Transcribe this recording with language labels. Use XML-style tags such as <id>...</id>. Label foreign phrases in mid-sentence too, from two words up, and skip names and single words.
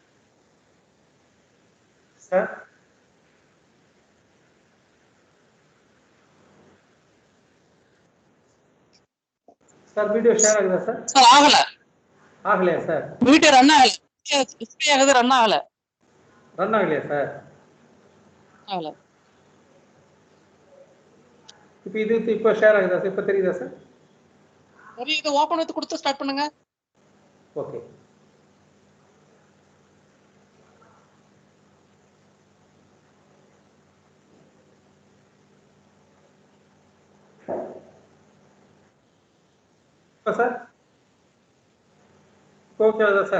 <kn>Sir. ಸರ್ ವಿಡಿಯೋ ಶೇರ್ ಆಗದ ಸರ್. ಸರ್ ಆಗಲ್ಲ. ಆಗಲಿಯಾ ಸರ್? ವಿಡಿಯೋ ರನ್ ಆಗಲ್ಲ. ಡಿಸ್ಪ್ಲೇ ಆಗಿದೆ ರನ್ ಆಗಲ್ಲ. ರನ್ ಆಗಲಿಯಾ ಸರ್? ಆಗಲ್ಲ.</kn> <ta>இது இப்போ ஷேர் ஆகுதா சார்? இப்போ தெரியுதா சார்? சரி இது ஓபன் எடுத்து கொடுத்து ஸ்டார்ட் பண்ணுங்க. ஓகே. சார் ஓகே சார்?</ta>